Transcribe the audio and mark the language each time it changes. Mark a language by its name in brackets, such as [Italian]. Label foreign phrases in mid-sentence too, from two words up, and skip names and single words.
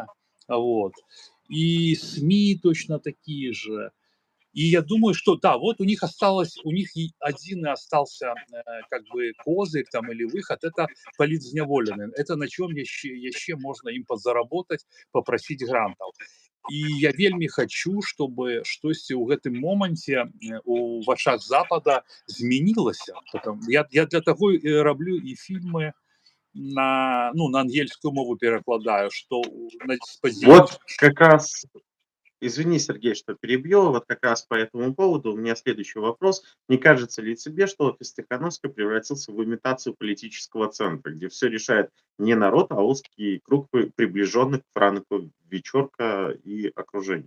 [Russian] Вот. И СМИ точно такие же. И я думаю, что да, вот у них один и остался как бы козырь там или выход, это палітзняволены. Это на чем яшчэ можно им подзаработать, попросить грантов. И я вельмі хочу, чтобы [Belarusian] штосьці ў гэтым моманце у вачах Запада змянілася. [Russian] Я для того и раблю и фильмы [Belarusian] на ангельскую мову [Russian] перекладаю, что Вот как раз, извини, Сергей, что перебью, вот как раз по этому поводу у меня следующий вопрос. Не кажется ли тебе, что вот из Тихановской превратился в имитацию политического центра, где все решает не народ, а узкий круг приближенных к Франку Вечерка и окружению?